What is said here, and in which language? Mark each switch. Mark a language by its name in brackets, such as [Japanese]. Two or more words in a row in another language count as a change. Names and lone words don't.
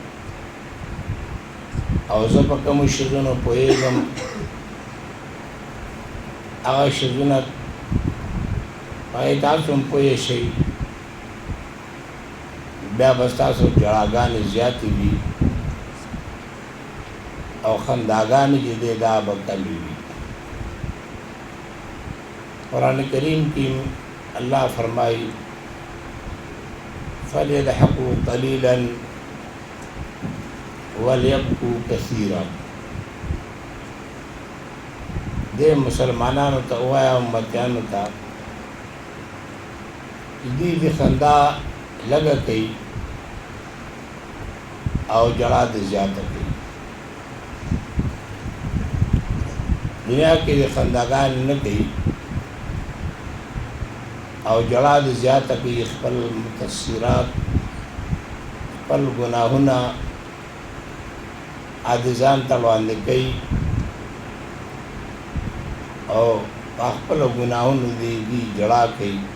[Pashto] او زه په کومو شیزونو پوهېږم هغه شیزونه باید تاسو هم پوه شئ، بیا به ستاسو ژړاګانې زیاتې وي او خنداګانې چې دی دا به کمې وي. [Urdu] قرآن کریم کی اللہ فرمائی [Arabic] فَلْيَضْحَكُوا قَلِيلًا وَلْيَبْكُوا كَثِيرًا. [Pashto] دے مسلمانانو ته ووایه امتیانو ته دوی د خندا لږه کوي او ژړا د زیاته کوي. دنیا کې د خنداګانې نه کوي او ژړا د زیاته کوي، خپل مقصرات خپل ګناهونه عاجزان ته وړاندې کوي او په خپلو ګناهونو دوی ژړا کوي.